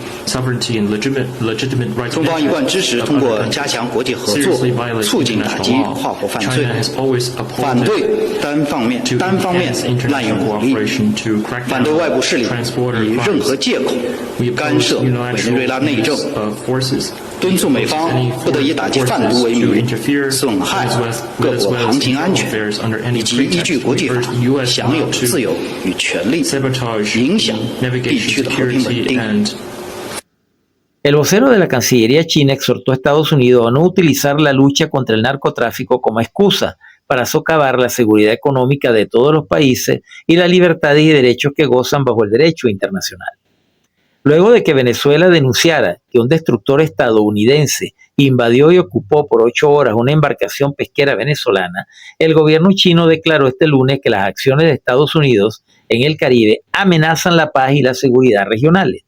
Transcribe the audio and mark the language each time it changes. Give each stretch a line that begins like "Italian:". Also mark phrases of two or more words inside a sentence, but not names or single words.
Chinese: 中方一贯支持通过加强国际合作，促进打击跨国犯罪，反对单方面滥用武力，反对外部势力以任何借口干涉委内瑞拉内政，敦促美方不得以打击贩毒为名损害各国航行安全，以及依据国际法享有自由与权利，影响地区的和平稳定。
Spanish: El vocero de la Cancillería china exhortó a Estados Unidos a no utilizar la lucha contra el narcotráfico como excusa para socavar la seguridad económica de todos los países y las libertades y derechos que gozan bajo el derecho internacional. Luego de que Venezuela denunciara que un destructor estadounidense invadió y ocupó por 8 horas una embarcación pesquera venezolana, el gobierno chino declaró este lunes que las acciones de Estados Unidos en el Caribe amenazan la paz y la seguridad regionales.